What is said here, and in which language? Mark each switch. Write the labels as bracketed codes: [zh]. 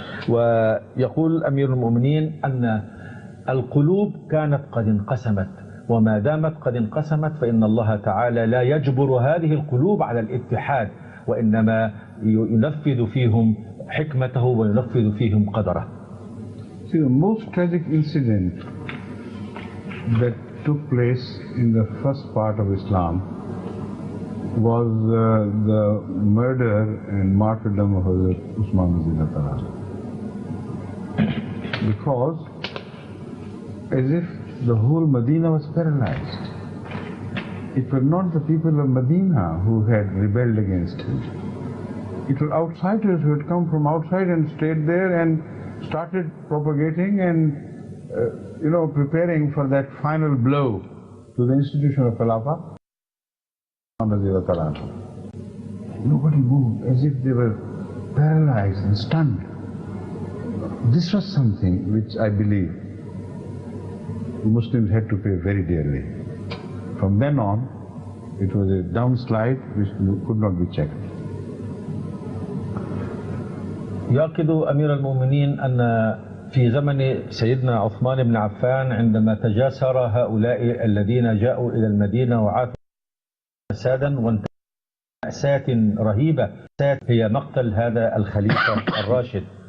[ar] ويقول أمير المؤمنين أن القلوب كانت قد انقسمت، وما دامت قد انقسمت فإن الله تعالى لا يجبر هذه القلوب على الاتحاد، وإنما ينفذ فيهم حكمته وينفذ فيهم قدره. [en] See, the most tragic incident that took place in the first part of Islam was the murder and martyrdom of Hazrat Usman radiallahu anhu. Because as if the whole Medina was paralyzed. It were not the people of Medina who had rebelled against him. It were outsiders who had come from outside and stayed there and started propagating and preparing for that final blow to the institution of Khilafah. Nobody moved, as if they were paralyzed and stunned. This was something which I believe Muslims had to pay very dearly. From then on, it was a downslide which could not be checked. [ar] يؤكد أمير المؤمنين أن في زمن سيدنا عثمان بن عفان عندما تجاسر هؤلاء الذين جاءوا إلى المدينة وعاثوا فسادا وانتهى مأساة رهيبة هي مقتل هذا الخليفة الراشد.